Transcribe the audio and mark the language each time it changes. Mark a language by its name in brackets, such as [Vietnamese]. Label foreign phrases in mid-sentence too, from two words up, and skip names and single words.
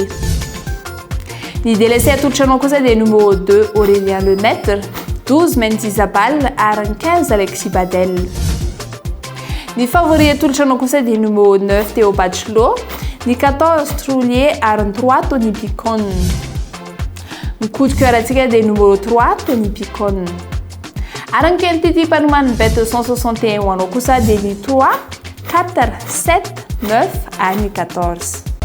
[Malagasy] Ny délaissé atolotranao kosa dia numéro 2 Aurélien Lemaître, 12 Mendy Zabal ary ny 15 Alexis Badel. Ny favori atolotranao kosa dia numéro 9 Théo Bachelot, ny 14 Troulier ary ny 3 Tony Picon. Ny [French] coup de cœur [Malagasy] antsika dia numéro 3 Tony Picon. Ary ny quantité panomany bet 261 ho anao kosa dia ny 3 4 7 9 ary ny 14.